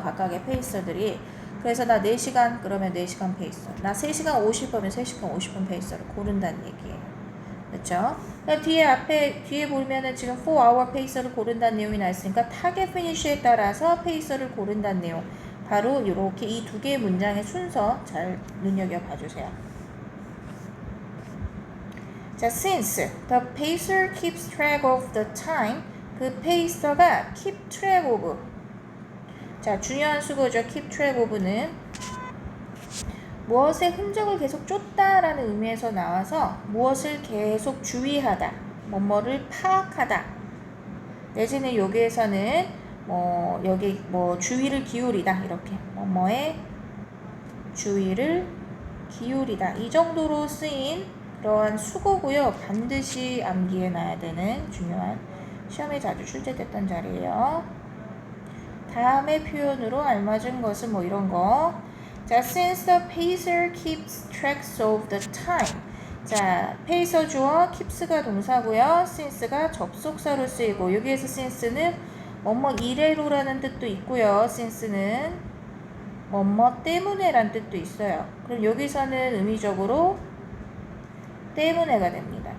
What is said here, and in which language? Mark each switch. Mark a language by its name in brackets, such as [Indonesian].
[Korean] 각각의 페이서들이. 그래서 나 4시간 그러면 4시간 페이서. 나 3시간 50분이면 3시간 50분 페이서를 고른다는 얘기예요. 그렇죠? 뒤에 보면은 지금 [English] for our pacer를 [Korean] 고른다는 내용이 나있으니까 타겟 finish에 따라서 pacer를 고른다는 내용. 바로 이렇게 이 두 개의 문장의 순서 잘 눈여겨봐 주세요. [English] 자, since the pacer keeps track of the time, [Korean] 그 페이서가 [English] keep track of. [Korean] 자, 중요한 수거죠. [English] keep track of는 [Korean] 무엇의 흔적을 계속 쫓다라는 의미에서 나와서 무엇을 계속 주의하다, 뭐뭐를 파악하다. 내지는 여기에서는 여기 주의를 기울이다 이렇게 뭐뭐에 주의를 기울이다 이 정도로 쓰인 그러한 수고고요. 반드시 암기해 놔야 되는 중요한 시험에 자주 출제됐던 자리예요. 다음의 표현으로 알맞은 것은 뭐 이런 거. 자, [English] since the pacer keeps track of the time. [Korean] 자, pacer 주어, keeps가 동사고요. since가 접속사로 쓰이고 여기에서 since는 뭐뭐 이래로라는 뜻도 있고요. since는 뭐뭐 때문에란 뜻도 있어요. 그럼 여기서는 의미적으로 때문에가 됩니다.